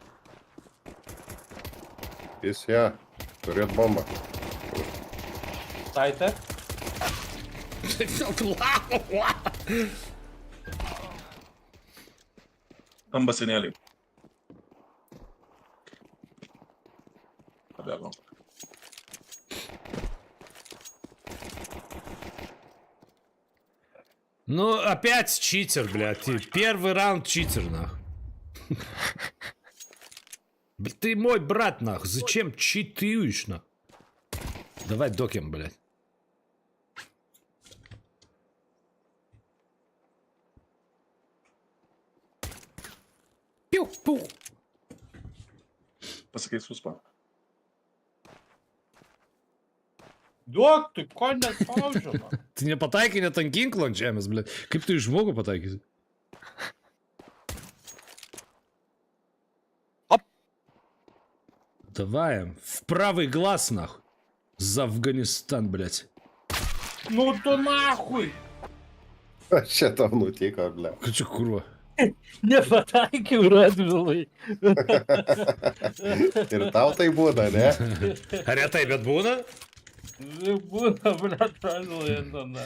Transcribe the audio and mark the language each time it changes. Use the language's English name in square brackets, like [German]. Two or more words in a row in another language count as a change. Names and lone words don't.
[Lithuanian] Jis ją. Turėt bombą. Saite. Tam basenėlį. Pabėgom. [Russian] Ну, опять читер, блядь. Первый раунд читер, нах. Ты мой брат, нах. Зачем читируешь, нах? Давай докем, блядь. Пиу-пу. [Lithuanian] Pasakai suspa. Duok, tu ko nespaudžiama. Ты nepataikai net ant ginklo ant žemės, blėt. Kaip tu iš žmogų pataikysi? Оп. [Russian] Давай, в правый глаз, нахуй. За Афганистан, блядь. [Lithuanian] Nu tu nahui. Čia tau nutiko, ble. Ką čia kurva? Nepataikiau Radvilui. Ir tau tai būna, ne? Retai, bet būna? Būna, blet, Radvilui.